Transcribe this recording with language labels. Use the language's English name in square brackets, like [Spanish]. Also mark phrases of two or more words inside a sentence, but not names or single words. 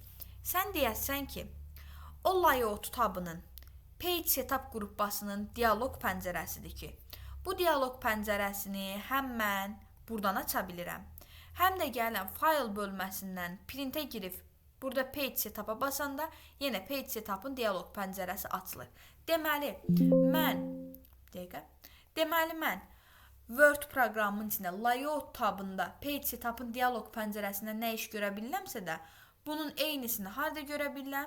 [Azerbaijani] Sən deyəsən ki, o layout tabının [English] page setup [Azerbaijani] qrupbasının dialoq pəncərəsidir ki, bu dialoq pəncərəsini həm mən buradan aça bilirəm, həm də gələn file bölməsindən printə girib burada [English] page setup- [Azerbaijani] a basanda yenə [English] page setup- [Azerbaijani] ın dialoq pəncərəsi açılır. Deməli, mən Word proqramının içində layout tabında [English] page setup- [Azerbaijani] ın dialoq pəncərəsində nə iş görə bilirəmsə də, bunun eynisini harada görə bilirəm?